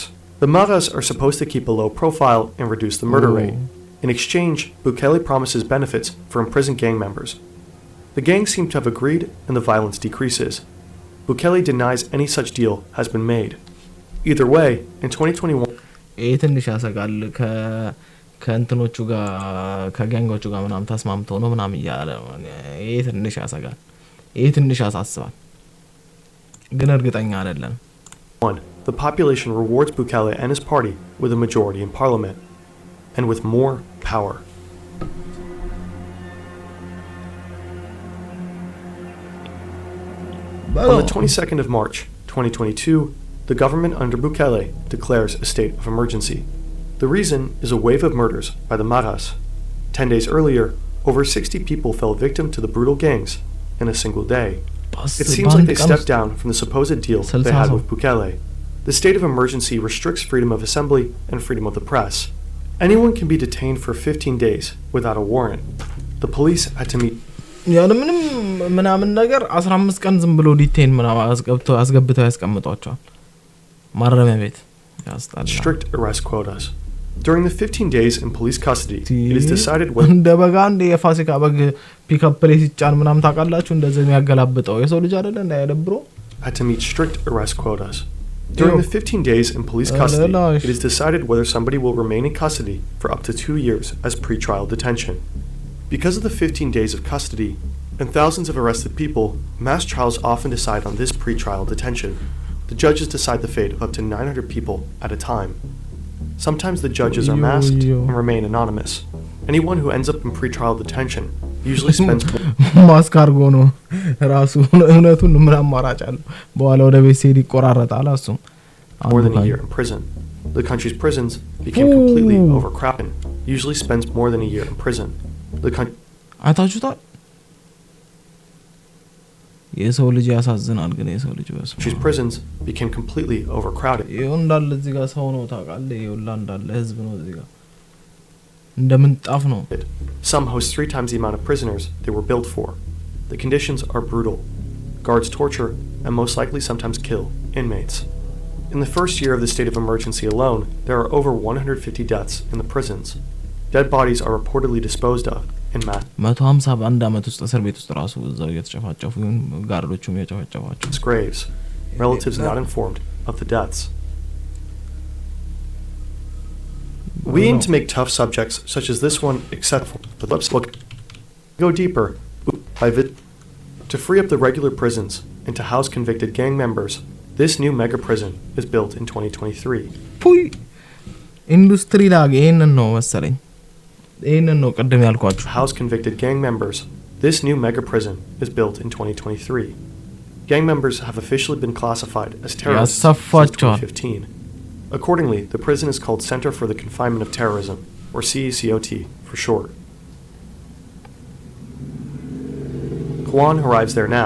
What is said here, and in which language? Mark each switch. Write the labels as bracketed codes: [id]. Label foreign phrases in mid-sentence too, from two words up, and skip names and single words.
[en] The Maras are supposed to keep a low profile and reduce the murder rate. In exchange, Bukele promises benefits for imprisoned gang members. The gangs seem to have agreed and the violence decreases. Bukele denies any such deal has been made. Either way, in 2021... [am] ትንሽ ያሰጋል ከእንትኖቹ ጋር ከጋንጎቹ ጋር ምናምን ተስማምተው ነው ምናምን ይያለ ትንሽ ያሰጋል ትንሽ ያሳስባል ግን እርግጠኛ አይደለም [en] The population rewards Bukele and his party with a majority in parliament and with more power. On the 22nd of March, 2022, the government under Bukele declares a state of emergency. The reason is a wave of murders by the Maras. 10 days earlier, over 60 people fell victim to the brutal gangs in a single day. It seems like they stepped down from the supposed deal they had with Bukele. The state of emergency restricts freedom of assembly and freedom of the press. Anyone can be detained for 15 days without a warrant. The police had to meet [am] ያለ ምንም ነገር 15 ቀን ዝም ብሎ ዲቴን ምናምን አስገብተው ያስቀምጧቸዋል ማረሚያ ቤት ያስጣል [en] strict arrest quotas. During the 15 days in police custody, it is decided whether [am] እንደ በጋ እንደ የፋሲካ በግ ፒክአፕ ላይ ሲጫን ምናምን ታውቃላችሁ እንደዚህ የሚያገላብጠው የሰው ልጅ አይደለ እንዳይደብሮ [en] had to meet strict arrest quotas. During the 15 days in police custody, it is decided whether somebody will remain in custody for up to 2 years as pre-trial detention. Because of the 15 days of custody and thousands of arrested people, mass trials often decide on this pre-trial detention. The judges decide the fate of up to 900 people at a time. Sometimes the judges are masked and remain anonymous. Anyone who ends up in pre-trial detention usually spends [am] ማስክ አርጎ ነው ራሱ እውነቱን ምን አማራጭ አለው በኋላ ወደ ቤት ሲሄድ ይቆራረጣል አሱም [en] more than a year in prison. The country's prisons became completely overcrowded. Usually spends more than a year in prison. The [am] አታችሁታል የሰው ልጅ ያሳዝናል ግን የሰው ልጅ በስ [en] prisons became completely overcrowded. [am] ይሄው እንዳለ እዚህ ጋር ሰው ነው ታውቃለህ ይሄው እንዳለ ህዝብ ነው እዚህ ጋር እንደምንጣፍ ነው [en] Some host 3 times the amount of prisoners they were built for. The conditions are brutal. Guards torture and most likely sometimes kill inmates. In the first year of the state of emergency alone, there are over 150 deaths in the prisons. Dead bodies are reportedly disposed of in mass [am] 151 አመት ውስጥ እስር ቤት ውስጥ ራሱ እዛው እየተጨፋጨፉ ጋርዶቹም እየጨፋጨፋቸው [en] graves. Relatives not informed of the deaths. We aim to make tough subjects such as this one acceptable, but let's go deeper. To free up the regular prisons and to house convicted gang members, this new mega prison is built in 2023. [am] ፑይ ኢንዱስትሪ ላግ ይሄንን ነው መሰለኝ ይሄንን ነው ቀደም ያልኳችሁ [en] house convicted gang members. This new mega prison is built in 2023. Gang members have officially been classified as terrorists since 2015. Accordingly, the prison is called Center for the Confinement of Terrorism, or CECOT for short. Juan arrives there now.